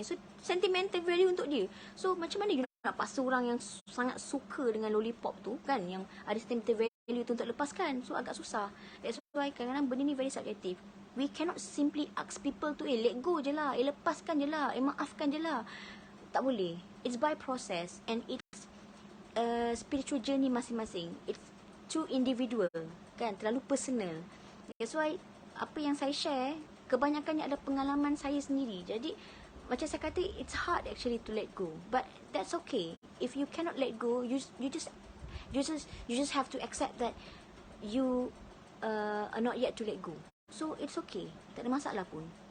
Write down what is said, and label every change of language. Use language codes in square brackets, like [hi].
[ms] So, sentimental value untuk dia. So, macam mana you nak paksa orang yang sangat suka dengan lollipop tu kan, yang ada sentimental value tu untuk lepaskan? So, agak susah. [en] That's why [ms] kadang-kadang benda ni [en] very subjective. We cannot simply ask people to let go [ms] je lah, lepaskan je lah, maafkan je lah. Tak boleh. [en] It's by process, and it's spiritual journey masing-masing. It's too individual kan, [ms] terlalu personal. [en] That's why [ms] apa yang saya share kebanyakannya adalah pengalaman saya sendiri. Jadi macam saya kata, [en] it's hard actually to let go, but that's okay. If you cannot let go, you just have to accept that you are not yet to let go. So it's okay, [ms] tak ada masalah pun.